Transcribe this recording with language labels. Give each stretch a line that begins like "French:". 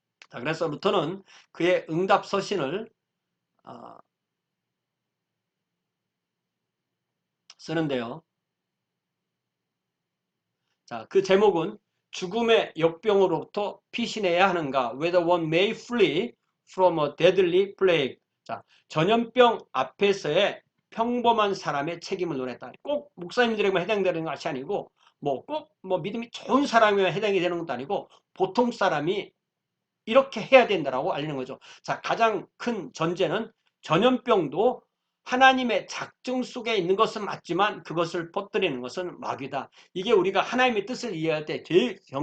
Korean: 자, 그래서 루터는 그의 응답 서신을 쓰는데요. 자, 그 제목은 죽음의 역병으로부터 피신해야 하는가?
English: Whether one may flee from a deadly plague.
Korean: 자, 전염병 앞에서의 평범한 사람의 책임을 논했다. 꼭 목사님들에게만 해당되는 것이 아니고 꼭 믿음이 좋은 사람에만 해당이 되는 것도 아니고 보통 사람이 이렇게 해야 된다라고 알리는 거죠. 자, 가장 큰 전제는 전염병도 하나님의 작정 속에 있는 것은 맞지만 그것을 퍼뜨리는 것은 마귀다. 이게 우리가 하나님의 뜻을 이해할 때 제일